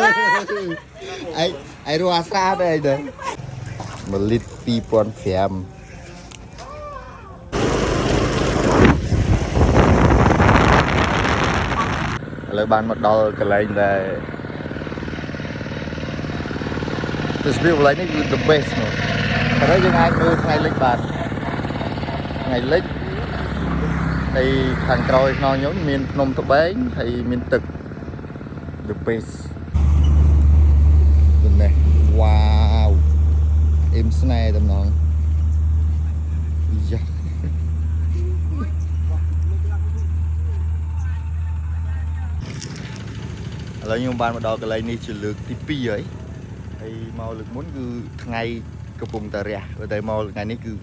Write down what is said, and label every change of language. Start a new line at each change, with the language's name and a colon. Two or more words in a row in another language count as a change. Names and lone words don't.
Khmer: អីរស់អាស្រាទេអីទៅ1លីត្រ2500ឥឡូវបានមកដល់កន្លែងដែល ទស្សនវិជ្ជានេះគឺ
English: the best
Khmer: នោះតែយើងអាចមើលថ្ងៃលិចបានថ្ងៃលិចហើយខាងក្រោយខ្នងខ្ញុំមានភ្នំត្បែងហើយមានទឹក
English: the best
Khmer: នេះ wow អ៊ីមស្នេហ៍តំណងយ៉ា ឥឡូវខ្ញុំបានមកដល់កន្លែងនេះជាលើកទី2ហើយមកលើកមុនគឺថ្ងៃកំពុងតែរះតែមកថ្ងៃនេះគឺ